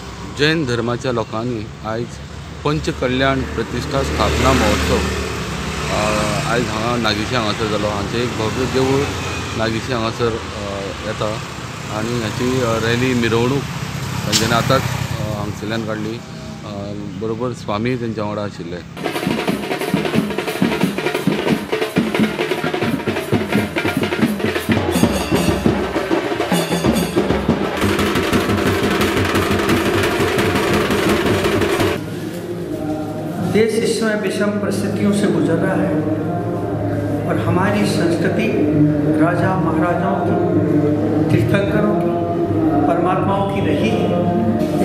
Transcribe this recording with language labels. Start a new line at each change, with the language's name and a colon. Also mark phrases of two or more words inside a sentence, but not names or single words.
Konkani: जैन धर्माच्या लोकांनी आयज पंचकल्याण प्रतिष्ठा स्थापना महोत्सव आयज हांगा नागेशी हांगासर जालो। हांचे एक भव्य देवूळ नागेशी हांगासर येता आनी ह्याची रॅली मिरवणूक तांच्यांनी आतांच हांगसरल्यान काडली। बरोबर स्वामी तेंच्या वांगडा आशिल्ले।
Hindi: देश इस समय विषम परिस्थितियों से गुजर रहा है और हमारी संस्कृति राजा महाराजाओं की, तीर्थंकरों की, परमात्माओं की रही है।